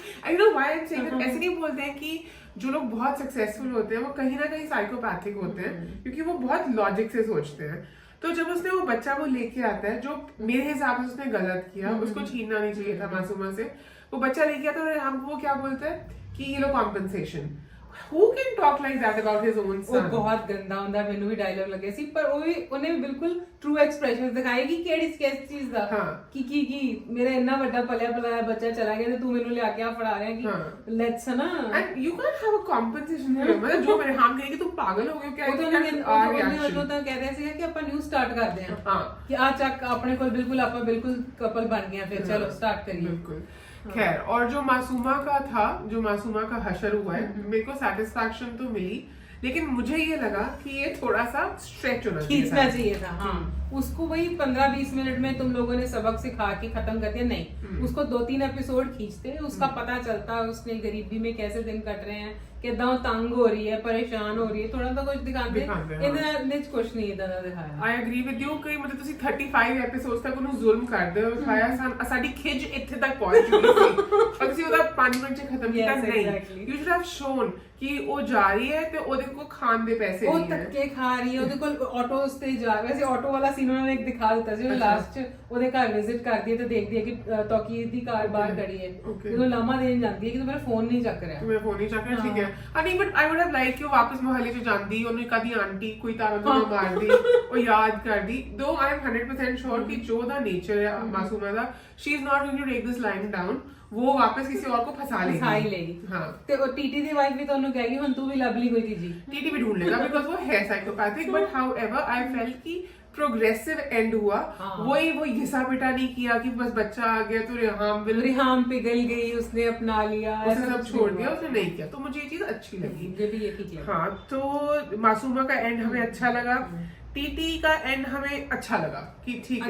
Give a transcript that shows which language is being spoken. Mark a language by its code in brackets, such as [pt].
[en] I know why I'm saying that. [hi] ऐसे नहीं बोलते हैं कि जो लोग बहुत सक्सेसफुल होते हैं वो कहीं ना कहीं साइकोपैथिक होते हैं, क्योंकि वो बहुत लॉजिक से सोचते हैं. तो जब उसने वो बच्चा वो लेके आता है, जो मेरे हिसाब से उसने गलत किया, उसको छीनना नहीं चाहिए था मासूमा से. वो बच्चा लेके आता है, हमको वो क्या बोलते हैं कि ये लो compensation. [en] Who can talk like that about his own son? [hi] वो बहुत गंदा [pa] ਹੁੰਦਾ, ਮੈਨੂੰ ਵੀ ਡਾਇਲੌਗ ਲੱਗੇ ਸੀ, ਪਰ ਉਹ ਵੀ ਉਹਨੇ ਵੀ ਬਿਲਕੁਲ ਟਰੂ ਐਕਸਪ੍ਰੈਸ਼ਨਸ ਦਿਖਾਏ ਕਿ ਕਿਹੜੀ ਚੀਜ਼ ਦਾ, ਕਿ ਮੇਰਾ ਇੰਨਾ ਵੱਡਾ ਪਲਿਆ ਪਲਾਇਆ ਬੱਚਾ ਚਲਾ ਗਿਆ ਤੇ ਤੂੰ ਮੈਨੂੰ ਲਿਆ ਕੇ ਆ ਫੜਾ ਰਿਹਾ ਕਿ ਲੈਟਸ ਨਾ. [en] And you can't have a compensation here. [hi] मतलब जो मेरे हम कहेंगे तुम पागल हो गए क्या? [pa] ਉਹ ਤਾਂ ਕਹਿ ਰਿਹਾ ਸੀਗਾ ਕਿ ਆਪਾਂ ਨਿਊ ਸਟਾर्ट ਕਰਦੇ ਹਾਂ, ਕਿ ਆ ਚੱਕ ਆਪਣੇ ਕੋਲ ਬਿਲਕੁਲ ਆਪਾਂ ਬਿਲਕੁਲ ਕਪਲ ਬਣ ਗਏ, ਫਿਰ ਚਲੋ ਸਟਾर्ट करिए. [hi] बिल्कुल. खैर, और जो मासूमा का था, जो मासूमा का हशर हुआ है, मेरे को सेटिस्फैक्शन तो मिली, लेकिन मुझे ये लगा कि ये थोड़ा सा स्ट्रेच होना खींचना चाहिए था. हाँ, उसको वही 15-20 मिनट में तुम लोगों ने सबक सिखा के खत्म कर दिया. नहीं, उसको 2-3 एपिसोड खींचते, उसका पता चलता उसने गरीबी में कैसे दिन कट रहे हैं, कितना तंग हो रही है, परेशान हो रही है, थोड़ा सा कुछ दिखाते कुछ नहीं इतना दिखाया. [en] I agree with you [pa] कि मतलब ਤੁਸੀਂ 35 ਐਪੀਸੋਡਸ ਤੱਕ ਉਹਨੂੰ ਜ਼ੁਲਮ ਕਰਦੇ ਹੋ, ਖਾਇਆ ਸਾਡੀ ਖਿਜ ਇੱਥੇ ਤੱਕ ਪਹੁੰਚ ਚੁੱਕੀ ਸੀ, ਔਰ ਤੁਸੀਂ ਉਹਦਾ 5 ਮਿੰਟ ਚ ਖਤਮ ਕੀਤਾ. ਨਹੀਂ, [en] you should have shown [pa] ਕਿ ਉਹ ਜਾ ਰਹੀ ਹੈ ਤੇ ਉਹਦੇ ਕੋਲ ਖਾਣ ਦੇ ਪੈਸੇ ਨਹੀਂ ਹੈ, ਉਹ ਧੱਕੇ ਖਾ ਰਹੀ ਹੈ, ਉਹਦੇ ਕੋਲ ਆਟੋਸ ਤੇ ਜਾ, ਵੈਸੇ ਆਟੋ ਵਾਲਾ ਸੀਨ ਉਹਨਾਂ ਨੇ ਇੱਕ ਦਿਖਾ ਦਿੱਤਾ ਸੀ, ਉਹ ਲਾਸਟ ਚ ਉਹਦੇ ਘਰ ਵਿਜ਼ਿਟ ਕਰਦੀ ਹੈ ਤੇ ਦੇਖਦੀ ਹੈ ਕਿ ਤੌਕੀਰ ਦੀ ਕਾਰ ਬਾਹਰ ਖੜੀ ਹੈ, ਜਦੋਂ ਲਾਮਾ ਦੇਣ ਜਾਂਦੀ ਹੈ ਕਿ ਤੂੰ ਮੇਰਾ ਫੋਨ ਨਹੀਂ ਚੱਕ ਰਿਹਾ, ਮੈਂ ਫੋਨ ਨਹੀਂ ਚੱਕ ਰਿਹਾ. ਠੀਕ ਹੈ, ਨਹੀਂ, but [en] I would have liked [pa] ਕਿ ਉਹ ਵਾਪਸ ਮੁਹੱਲੇ ਚ ਜਾਂਦੀ, ਉਹਨੂੰ ਕਦੀ ਆਂਟੀ ਕੋਈ ਤਾਰਾ ਮਾਰਦੀ, ਉਹ ਯਾਦ ਕਰਦੀ. [en] though I am 100% sure ਕਿ ਜੋ ਦਾ नेचर है मासूमा ਦਾ, she is not going to take this lying down, [hi] वो वापस किसी और को फंसा लेगी. हाँ, [pa] ਤੇ ਉਹ ਟੀਟੀ ਦੀ ਵਾਈਫ ਵੀ ਤੁਹਾਨੂੰ ਕਹੇਗੀ ਹੁਣ ਤੂੰ ਵੀ ਲੱਭ ਲਈ ਕੋਈ ਚੀਜ਼. [hi] टीटी भी ढूंढ लेगा बिकॉज वो है psychopathic. But however I felt कि प्रोग्रेसिव एंड हुआ. वो घिसा पिटा नहीं किया कि बस बच्चा आ गया तो रिहाम पिघल गई, उसने अपना लिया, उसने सब छोड़ दिया, उसने नहीं किया. तो मुझे ये चीज अच्छी लगी. हाँ, तो मासूमा का एंड हमें अच्छा लगा, टीटी का एंड हमें अच्छा लगा कि ठीक है,